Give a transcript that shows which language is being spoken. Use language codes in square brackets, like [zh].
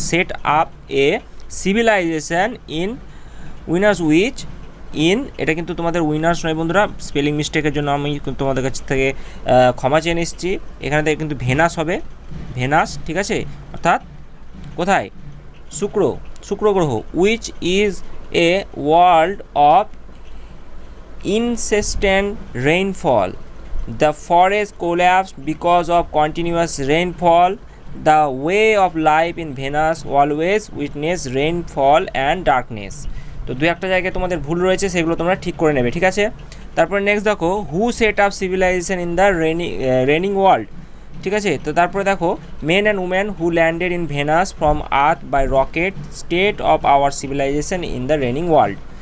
[en] set up a civilisation in winners which in, [bn] এটা কিন্তু তোমাদের উইনার্স নয় বন্ধুরা, স্পেলিং মিস্টেকের জন্য আমি তোমাদের কাছ থেকে ক্ষমা চেয়ে নিচ্ছি। এখানে কিন্তু ভেনাস হবে, ভেনাস। ঠিক আছে, অর্থাৎ কোথায়? শুক্র গ্রহ। [en] Which is a world of incessant rainfall. The forest collapsed because of continuous rainfall. The way of life in Venus always witness rainfall and darkness. [bn] তো দু একটা জায়গায় তোমাদের ভুল রয়েছে, সেগুলো তোমরা ঠিক করে নেবে। ঠিক আছে, তারপরে নেক্সট দেখো, [en] Who set up civilisation in the raining world. [bn] ঠিক আছে, তো তারপরে দেখো, [en] Men and women who landed in Venus from earth by rocket state of our civilisation in the raining world.